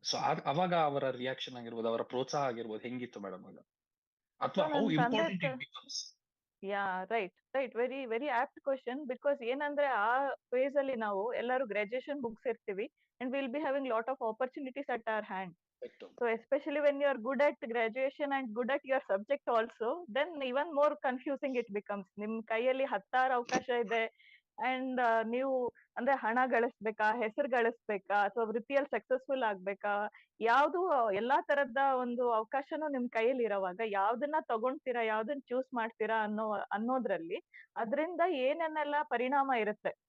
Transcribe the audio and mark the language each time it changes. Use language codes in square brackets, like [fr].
[kn] So ಅವಾಗ ಅವರ reaction ಆಗಿರ್ಬೋದು, ಅವರ ಪ್ರೋತ್ಸಾಹ ಆಗಿರ್ಬೋದು, ಹೆಂಗಿತ್ತು ಮೇಡಮ್ ಆಗ? ಅಥವಾ ಹೌ ನನ್ನ ತಂದೆ [en] Important it becomes? Yeah right right, very very apt question. Because [kn] ಏನಂದ್ರೆ ಆ ಫೇಸ್ ಅಲ್ಲಿ ನಾವು ಎಲ್ಲರೂ graduation ಮುಗಿಸಿರ್ತೀವಿ [en] And will be having lot of opportunities at our hand. So especially when you are good at graduation and good at your subject also, then even more confusing it becomes. [kn] ನಿಮ್ ಕೈಯಲ್ಲಿ 10 ಅವಕಾಶ ಇದೆ and ನೀವು ಅಂದ್ರೆ ಹಣ ಗಳಿಸ್ಬೇಕಾ, ಹೆಸರು ಗಳಿಸ್ಬೇಕಾ, ಅಥವಾ ವೃತ್ತಿಯಲ್ಲಿ ಸಕ್ಸಸ್ಫುಲ್ ಆಗ್ಬೇಕಾ, ಯಾವ್ದು ಎಲ್ಲಾ ತರದ ಒಂದು ಅವಕಾಶನೂ ನಿಮ್ ಕೈಯಲ್ಲಿ ಇರೋವಾಗ ಯಾವ್ದನ್ನ ತಗೊಂತೀರಾ, ಯಾವ್ದನ್ನ ಚೂಸ್ ಮಾಡ್ತೀರಾ ಅನ್ನೋದ್ರಲ್ಲಿ ಅದರಿಂದ ಏನೇನೆಲ್ಲ ಪರಿಣಾಮ ಇರುತ್ತೆ.